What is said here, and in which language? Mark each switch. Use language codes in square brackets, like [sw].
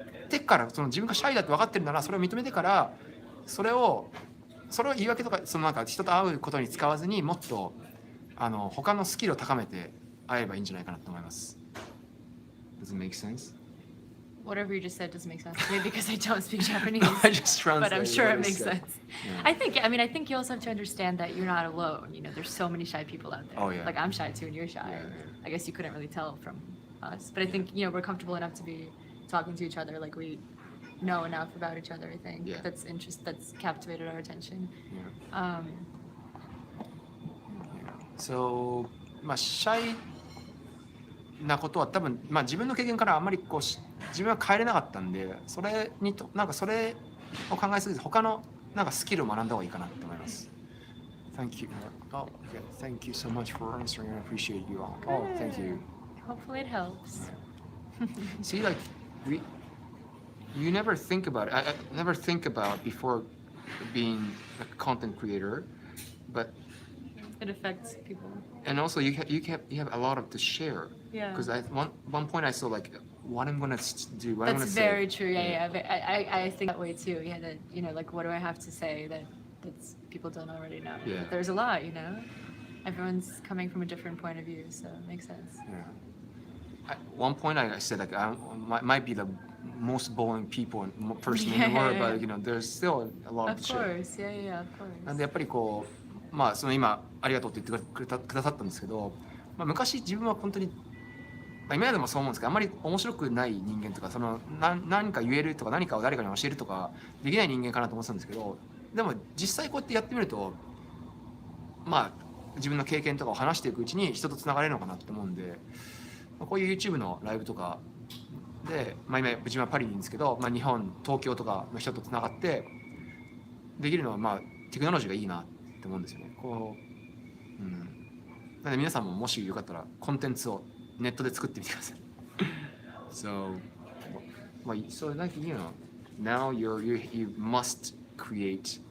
[ja] てからその自分がシャイだって分かってるならそれを認めてからそれを言い訳とかそのなんか人と会うことに使わずにもっと他のスキルを高めて会えばいいんじゃないかなと思います。 [en] Does it make sense? Whatever you just said doesn't make sense to me because I don't speak Japanese. I just But I'm translated sure what it he makes said. sense. Yeah. I think you also have to understand that you're not alone. You know, there's so many shy people out there. Oh, yeah. Like I'm shy too, and you're shy. Yeah, yeah. I guess you couldn't really tell from us, but I think we're comfortable enough to be talking to each other. Like we know enough about each other. I think Yeah. that's captivated our attention. Yeah. [ja] So まあシャイなことは多分まあ自分の経験からあんまりこう自分は変えれなかったんでそれにとなんかそれを考えすぎて他のなんかスキルを学んだ方がいいかなと思います。 [en] Thank you. Oh, okay. Thank you so much for answering. I appreciate you all. Oh, thank you. Hopefully it helps. See, like you never think about it. I never think about before being a content creator, but It affects people. and also you have a lot of to share. Yeah. Because one point I saw like what I'm gonna do, what I'm That's gonna very say. true. Yeah. I think that way too. Yeah, that like what do I have to say that's people don't already know. Yeah. But there's a lot. Everyone's coming from a different point of view, so it makes sense. Yeah. At one point I said like I might be the most boring person in the world, but there's still a lot Of to share. course, yeah, of course. [ja] なんでやっぱりこうまあその今ありがとうって言ってくださったんですけど、まあ、昔自分は本当に、まあ、今でもそう思うんですけどあんまり面白くない人間とか何か言えるとか何かを誰かに教えるとかできない人間かなと思ってたんですけどでも実際こうやってやってみるとまあ自分の経験とかを話していくうちに人とつながれるのかなと思うんでこういう YouTube のライブとかで、まあ、今自分はパリにいるんですけど、まあ、日本東京とかの人とつながってできるのはまあテクノロジーがいいなって思うんですよね。なので皆さんももしよかったらコンテンツをネットで作ってみてください。 [en] So, so like now you must create